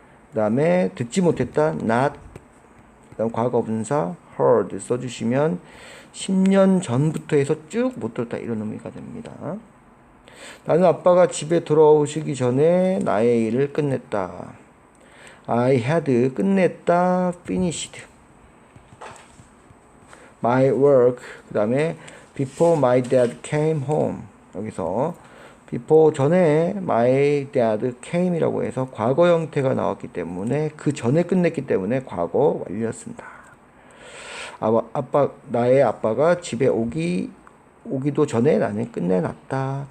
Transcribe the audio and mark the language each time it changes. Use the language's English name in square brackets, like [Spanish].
[Korean] 그다음에 듣지 못했다 not. 그다음 과거분사 heard 써주시면 10년 전부터 해서 쭉 못 들었다 이런 의미가 됩니다. 나는 아빠가 집에 돌아오시기 전에 나의 일을 끝냈다. [English] I had [Korean] 끝냈다 [English] finished my work. [Korean] 그 다음에 [English] before my dad came home. [Korean] 여기서 before 전에 my dad came이라고 해서 과거 형태가 나왔기 때문에 그 전에 끝냈기 때문에 과거 완료 쓴다. 나의 아빠가 집에 오기도 전에 나는 끝내놨다.